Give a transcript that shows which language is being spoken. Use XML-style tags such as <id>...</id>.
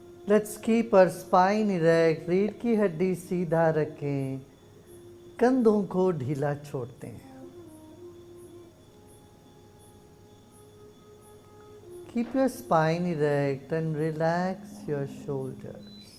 <en>Let's keep our spine erect.</en> <hi>रीढ़ की हड्डी सीधा रखें. कंधों को ढीला छोड़ते हैं.</hi> <en>Keep your spine erect and relax your shoulders.</en>